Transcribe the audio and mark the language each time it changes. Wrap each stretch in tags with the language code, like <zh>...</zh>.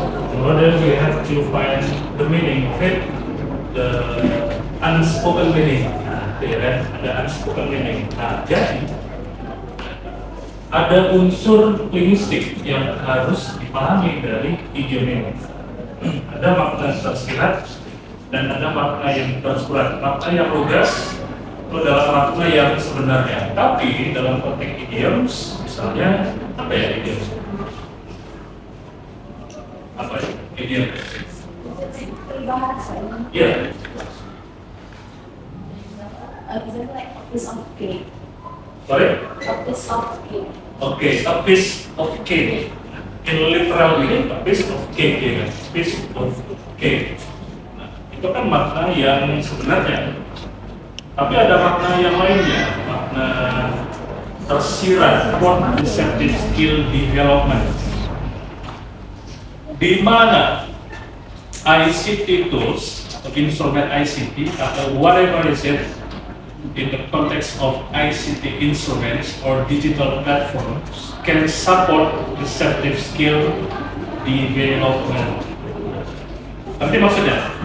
<en>In order we have to find the meaning of it, the unspoken meaning.</en> <id>Nah, ya kan? Ada unspoken meaning. Nah, jadi ada unsur linguistik yang harus dipahami dari idiom ini. Ada makna tersirat dan ada makna yang tersurat. Makna yang lugas itu adalah makna yang sebenarnya. Tapi dalam konteks idioms, misalnya apa ya idioms? Apa ya idioms? Peribahasa. Iya. Misalnya</id> <en>like a piece of cake. Sorry? A piece of cake. Okay, a piece of cake. In literal meaning, a piece of cake,</en> <id>ya kan?</id> <en>Piece of cake.</en> <id>Nah, itu kan makna yang sebenarnya. Tapi ada makna yang lainnya, makna tersirat,</id> <en>receptive skill development.</en> <id>Di mana</id> <en>ICT tools</en> <id>atau instrumen ICT atau</id> <en>whatever is it in the context of ICT instruments or digital platforms can support receptive skill development.</en> <id>Berarti maksudnya?</id>